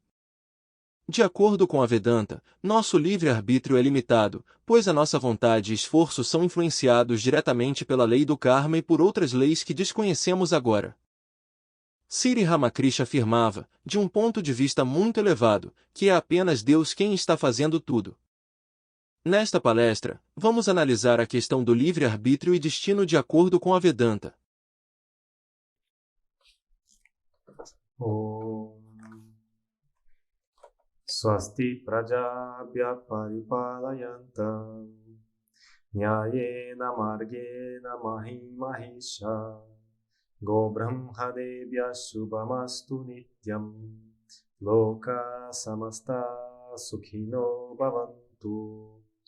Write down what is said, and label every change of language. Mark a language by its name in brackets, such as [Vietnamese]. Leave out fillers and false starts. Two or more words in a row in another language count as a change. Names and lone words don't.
[Portuguese] De acordo com a Vedanta, nosso livre-arbítrio é limitado, pois a nossa vontade e esforço são influenciados diretamente pela lei do karma e por outras leis que desconhecemos agora. Sri Ramakrishna afirmava, de um ponto de vista muito elevado, que é apenas Deus quem está fazendo tudo. Nesta palestra, vamos analisar a questão do livre-arbítrio e destino de acordo com a Vedanta. [Sanskrit] स्वस्ति प्रजाभ्य परिपालयन्तं न्यायेन मार्गेण महीं महीश गो ब्रह्मदेव्य शुभमस्तु नित्यं लोक समस्त सुखिनो भवन्तु.